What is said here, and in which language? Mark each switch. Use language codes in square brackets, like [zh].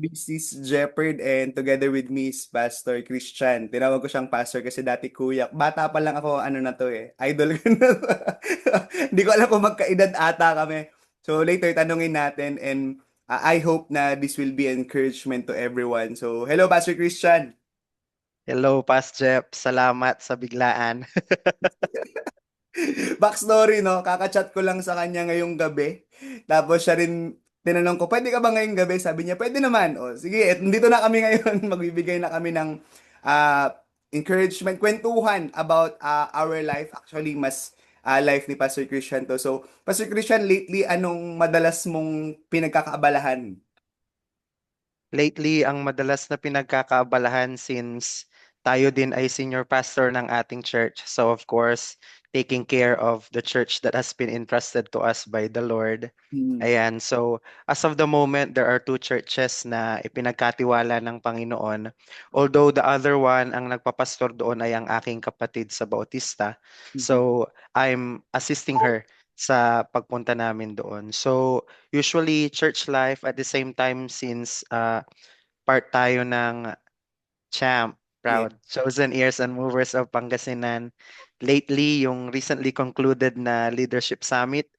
[en] This is Jeopard and together with me is Pastor Christian. [tl] Tinawag ko siyang pastor kasi dati kuya. Bata pa lang ako, ano na to eh. Idol ko na to. Hindi ko alam kung magkaedad ata kami. [en] So later, [tl] tanungin natin [en] and I hope [tl] na [en] this will be encouragement to everyone. So hello, Pastor Christian. [tl] Hello, Pas Jeff. Salamat sa biglaan. Backstory, no? Kakachat ko lang sa kanya ngayong gabi. Tapos siya rin, tinanong ko, pwede ka ba ngayong gabi? Sabi niya, pwede naman. O, sige, nandito na kami ngayon. Magbibigay na kami ng ah, encouragement, kwentuhan [en] about our life. [tl] Actually, mas life ni Pastor Christian to. So, Pastor Christian, lately, anong madalas mong pinagkakaabalahan? Lately, ang madalas na pinagkakaabalahan since tayo din ay senior pastor ng ating church. [en] So of course, taking care of the church that has been entrusted to us by the Lord. Hmm. Ayan, so as of the moment, there are two churches [tl] na ipinagkatiwala ng Panginoon. [en] Although the other one, [tl] ang nagpapastor doon ay ang aking kapatid sa Bautista. Mhm. [en] So I'm assisting her [tl] sa pagpunta namin doon. [en] So usually church life at the same time since part [tl] tayo ng [en] Champ, Yeah. Proud, Chosen Ears and Movers of Pangasinan. Lately, yung recently concluded na Leadership Summit,